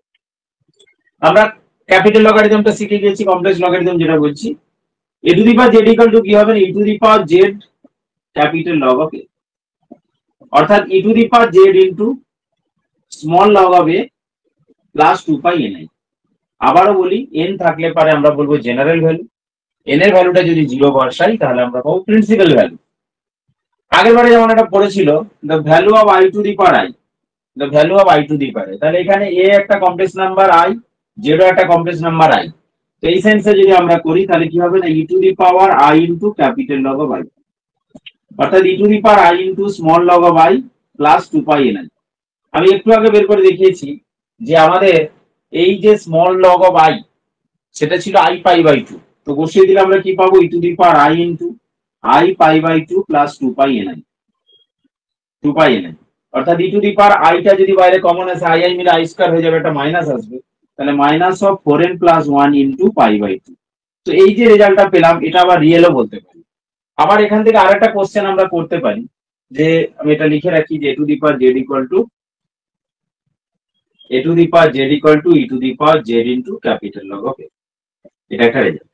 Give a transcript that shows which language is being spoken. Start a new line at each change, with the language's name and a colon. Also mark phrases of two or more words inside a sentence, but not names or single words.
Bangla: আমরা
English: capital logarithm
Bangla: শিখে গেছি,
English: complex logarithm
Bangla: যেটা বলছি,
English: a to the power z equal to
Bangla: কি হবে,
English: e to the power z capital log of a,
Bangla: অর্থাৎ
English: e to the power z into small log of a plus 2 pi n.
Bangla: আবারও বলি, n থাকলে পারে আমরা বলবো
English: general value,
Bangla: n এর ভ্যালুটা যদি 0 বসাই তাহলে আমরা পাবো
English: principal value.
Bangla: আগের বারে যেমন এটা পড়েছিল
English: the value of i to the power i, the value of i to the power,
Bangla: তাহলে এখানে a একটা
English: complex number
Bangla: i, z একটা
English: complex number
Bangla: i। তো এই সেন্সে যদি আমরা করি তাহলে কি হবে না,
English: e to the power i into capital log of i,
Bangla: অর্থাৎ
English: e to the power i into small log of i plus 2 pi n.
Bangla: আমি একটু আগে বের করে দেখিয়েছি যে আমাদের এই যে
English: small log of i
Bangla: সেটা ছিল
English: i pi by 2,
Bangla: তো বসিয়ে দিলে আমরা কি পাবো,
English: e to the power i into i pi by 2 plus 2 pi n, 2 pi n,
Bangla: অর্থাৎ
English: e to the power i
Bangla: টা যদি বাইরে কমন আসে i i মিলে i স্কয়ার হয়ে যাবে, একটা মাইনাস আসবে, তাহলে
English: minus of 4n plus 1 into pi by 2.
Bangla: তো এই যে রেজাল্টটা পেলাম, এটা আবার রিয়েলও বলতে পারি। আবার এখান থেকে আরেকটা কোশ্চেন আমরা করতে পারি, যে আমি এটা লিখে রাখি যে
English: a to the power z equal to a to the power z equal to e to the power z into capital log of a,
Bangla: এটা একটা রেজাল্ট।